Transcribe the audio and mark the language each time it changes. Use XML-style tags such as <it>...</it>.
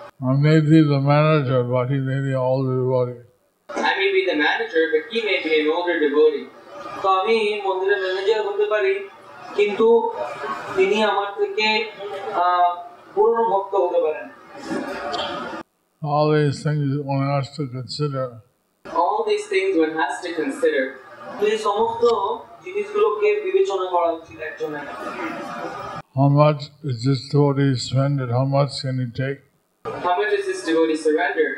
<en>I may be the manager, but he may be an older devotee. I may be the manager, but he may be an older devotee.</en> <bn>তো আমি মন্দিরের manager হতে পারি কিন্তু তিনি আমার থেকে পুরনো ভক্ত হতে পারেন।</bn> <en>All these things one has to consider. All these things one has to consider.</en> <bn>এই সমস্ত জিনিসগুলোকে বিবেচনা করা উচিত একজনের।</bn> <en>How much is this devotee surrendered? How much can he take? How much is this devotee surrendered?</en>